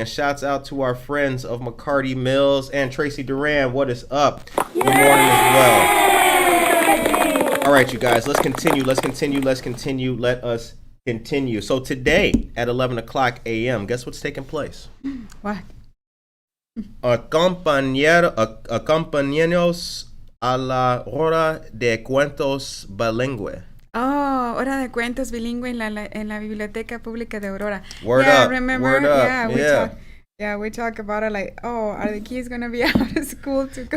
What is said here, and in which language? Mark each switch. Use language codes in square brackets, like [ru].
[en] And shouts out to our friends of McCarty Mills and Tracy Duran. What is up? Good morning as well. All right, you guys, let's continue. Let us continue. So today at 11 o'clock a.m., guess what's taking place? What? [es] Acompañenos a la hora de cuentos bilingüe. Oh, hora de cuentos bilingüe en la Biblioteca Pública de Aurora. [en] Word up. Remember? Word up. We talk about it like, are the kids going to be out of school to go?